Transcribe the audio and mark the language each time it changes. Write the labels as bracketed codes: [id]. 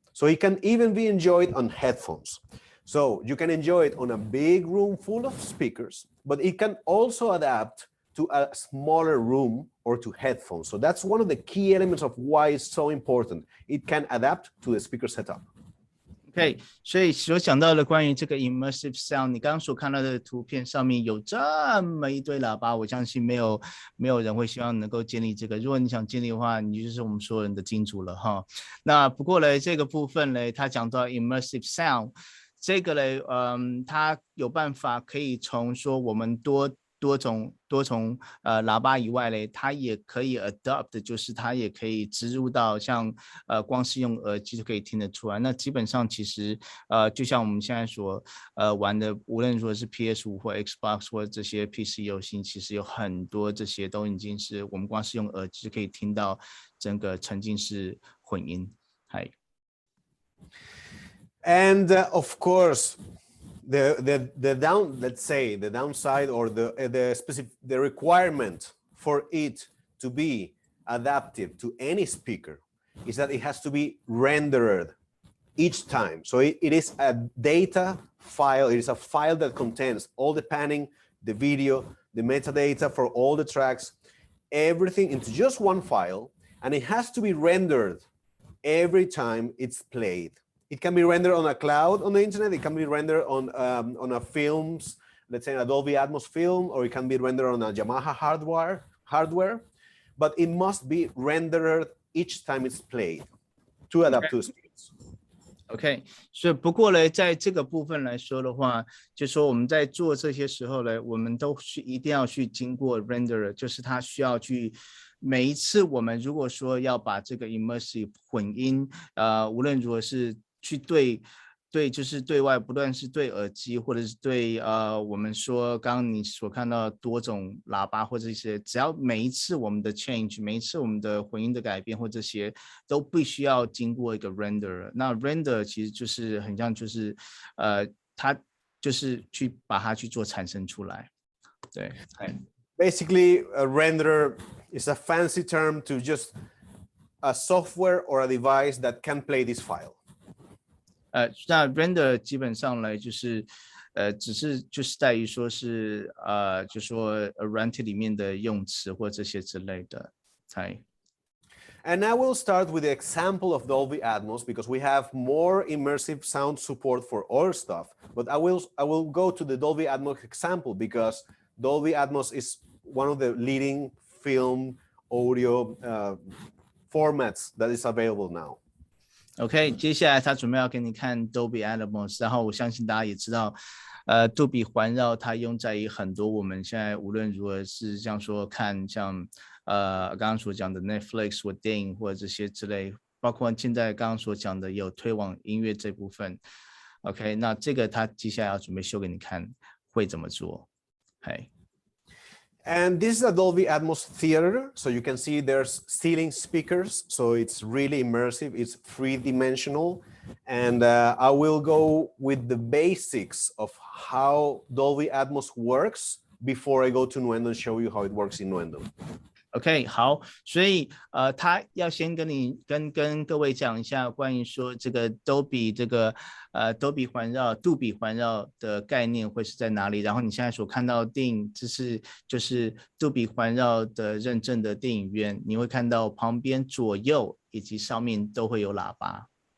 [en] So it can even be enjoyed on headphones. So you can enjoy it on a big room full of speakers, but it can also adapt to a smaller room or to headphones. So that's one of the key elements of why it's so important. It can adapt to the speaker setup. [zh] OK， 所以所讲到的关于这个 immersive sound， 你刚刚所看到的图片上面有这么一堆喇叭，我相信没有人会希望能够建立这个。如果你想建立的话，你就是我们所有人的金主了哈。那不过呢，这个部分呢，他讲到 immersive sound， 这个呢，它有办法可以从说我们多种喇叭以外呢，它也可以 adopt， 就是它也可以植入到像光是用耳机就可以听得出来。那基本上其实就像我们现在所玩的，无论说是 PS5 或 Xbox 或这些 PC 游戏，其实有很多这些都已经是我们光是用耳机就可以听到整个沉浸式混音。嗨。 [en] And of course, let's say the downside or the requirement for it to be adaptive to any speaker is that it has to be rendered each time. So it is a data file. It is a file that contains all the panning, the video, the metadata for all the tracks, everything into just one file, and it has to be rendered every time it's played. It can be rendered on a cloud on the internet. It can be rendered on a films, let's say a Dolby Atmos film, or it can be rendered on a Yamaha hardware, but it must be rendered each time it's played to adapt to speeds. [zh] OK， 所以不过呢，在这个部分来说的话，就说我们在做这些时候呢，我们都一定要去经过 render， 就是它需要去。每一次我们如果说要把这个 immersive 混音，无论如何是去对，就是对外，不论是对耳机，或者是对我们说刚刚你所看到的多种喇叭或者一些，只要每一次我们的 change， 每一次我们的混音的改变或这些，都必须要经过一个 render。那 render 其实就是很像就是它就是去把它去做产生出来，对。 [en] Basically, a renderer is a fancy term to just a software or a device that can play this file. [zh] 那 render 基本上呢，就是只是就是在于说是就说软体里面的用词或这些之类的，才。 [en] And I will start with the example of Dolby Atmos because we have more immersive sound support for other stuff. But I will go to the Dolby Atmos example because Dolby Atmos is one of the leading film audio formats that is available now. [zh] OK， 接下来他准备要给你看 Dolby Atmos， 然后我相信大家也知道，杜比环绕它用在于很多我们现在无论如何是这样说看，像刚刚所讲的 Netflix 或电影或者这些之类，包括现在刚刚所讲的有推广音乐这部分。 OK， 那这个他接下来要准备秀给你看会怎么做，嘿。 [en] And this is a Dolby Atmos theater, so you can see there's ceiling speakers, so it's really immersive, it's three-dimensional, and I will go with the basics of how Dolby Atmos works before I go to Nuendo and show you how it works in Nuendo. [zh] OK， 好，所以他要先跟各位讲一下关于说这个 Dolby 这个Dolby 环绕、杜比环绕的概念会是在哪里？然后你现在所看到的电影，就是杜比环绕的认证的电影院，你会看到旁边、左右以及上面都会有喇叭。